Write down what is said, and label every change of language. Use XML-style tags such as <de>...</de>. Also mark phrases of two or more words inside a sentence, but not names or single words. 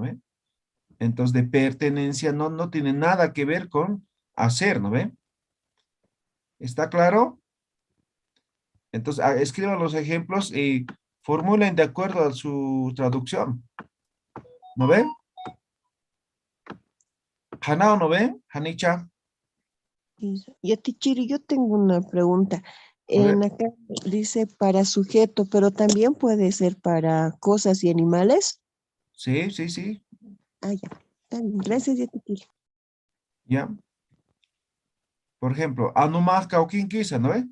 <es>Entonces, de pertenencia no tiene nada que ver con hacer, ¿no ve? ¿Está claro? Entonces, escriban los ejemplos y formulen de acuerdo a su traducción. ¿No ven? Hanao, ¿no ven? Hanicha. Yatichiri, yo tengo una pregunta. A ver. En acá dice para sujeto, pero también puede ser para cosas y animales. Sí, sí, sí. Ah, ya. Está bien. Gracias, Yatichiri. Ya. Por ejemplo,</es> <ay>Anumas Kaukin Kisa,</ay> <es>¿no ve?</es>